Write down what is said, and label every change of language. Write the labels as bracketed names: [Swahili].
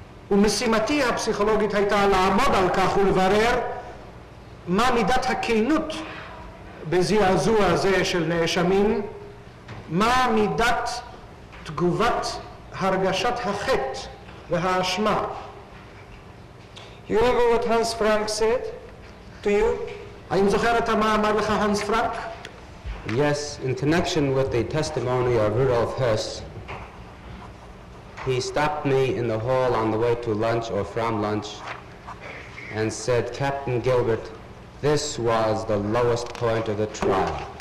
[Hebrew] ומשימתי הפסיכולוגית הייתה לעמוד על כך ולברר מה מידת הכנות בזעזוע הזה של נאשמים, מה מידת תגובת הרגשת החטא והאשמה. [English] You remember what Hans Frank said to you? [Hebrew] האם זוכר אתה מה אמר לך הנס פרנק? [English] Yes, in connection with the testimony of Rudolf Hess, he stopped me in the hall on the way to lunch or from lunch and said, "Captain Gilbert, this was the lowest point of the trial.